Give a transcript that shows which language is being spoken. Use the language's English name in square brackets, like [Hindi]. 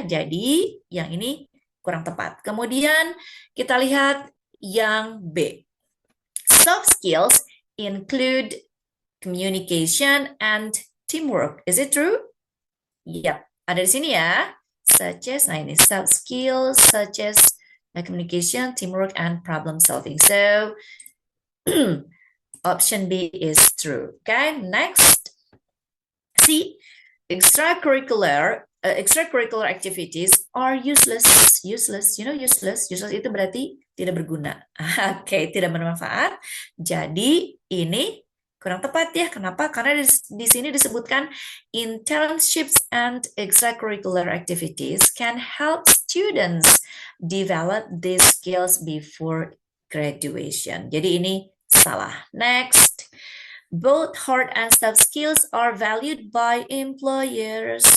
[Indonesian] Jadi yang ini kurang tepat. Kemudian kita lihat yang B. [English] Soft skills include communication and teamwork. Is it true? Yep, [Indonesian] ada di sini ya. [English] Such as, [Indonesian] nah ini [English] soft skills, such as communication, teamwork, and problem solving. So, option B is true. Okay, next. C, extracurricular extracurricular activities are useless. [Indonesian] Useless, useless itu berarti tidak berguna. Oke, tidak bermanfaat. Jadi ini kurang tepat ya. Kenapa? Karena di sini disebutkan [English] internships and extracurricular activities can help students develop these skills before graduation. [Indonesian] Jadi ini salah. [English] Next. Both hard and soft skills are valued by employers.